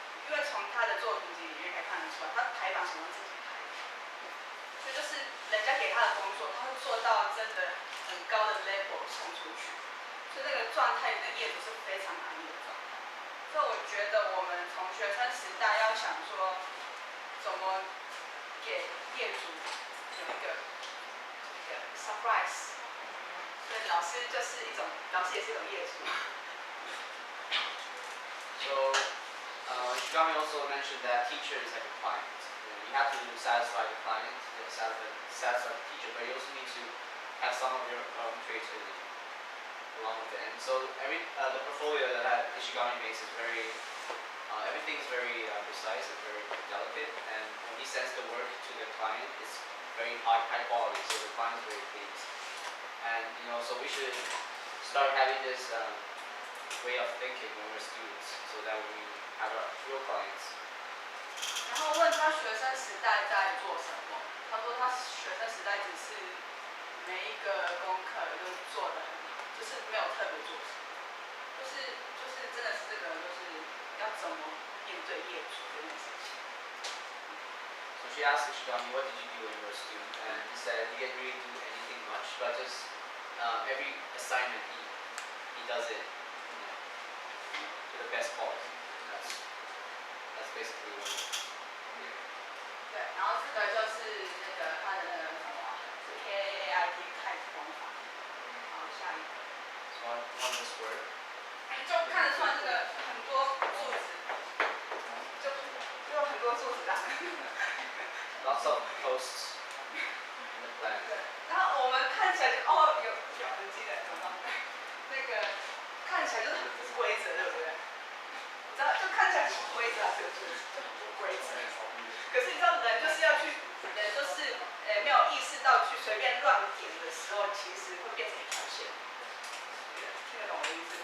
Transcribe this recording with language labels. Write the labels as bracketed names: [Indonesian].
[Chinese] 因为从他的作品集里面可以看得出来，他排版什么自己排，所以就是人家给他的工作，他会做到真的很高的 level 送出去，所以那个状态跟业主是非常满意的状态。所以我觉得我们从学生时代要想说，怎么给业主有一个surprise， 所以老师就是一种，老师也是一种业主。 [English] So Shigami also mentioned that teacher is like a client. You have to satisfy the client, satisfy the teacher, but you also need to have some of your own creativity along with So the portfolio that Ishigami makes is very, everything is very precise and very delicate. And when he sends the work to the client, it's very high quality. So the client is very pleased. And so we should start having this way of thinking when we're students, so that we have our real clients. [Chinese] 然后问他学生时代在做什么，他说他学生时代只是每一个功课都做得很好，就是没有特别做什么，就是真的是这个就是要怎么面对业主这件事情。 [English] So she asked Ishigami, what did you do when you were a student? And he said he didn't really do anything much, but just every assignment he does it to the best quality. That's basically what. [Chinese] 对，然后这个就是那个他的那个什么，是 KAIT 开始方法。好，下一个。 [English] So on this word. [Chinese] 就看得出来这个很多柱子，就有很多柱子啊。 [English] Lots of posts in the plan. [Chinese] 对，然后我们看起来就有痕迹的，怎么那个看起来就是很不规则，对不对？你知道，就看起来很不规则，这个柱子就很不规则。可是你知道，人就是要去，人就是没有意识到去随便乱点的时候，其实会变成一条线。听得懂我的意思？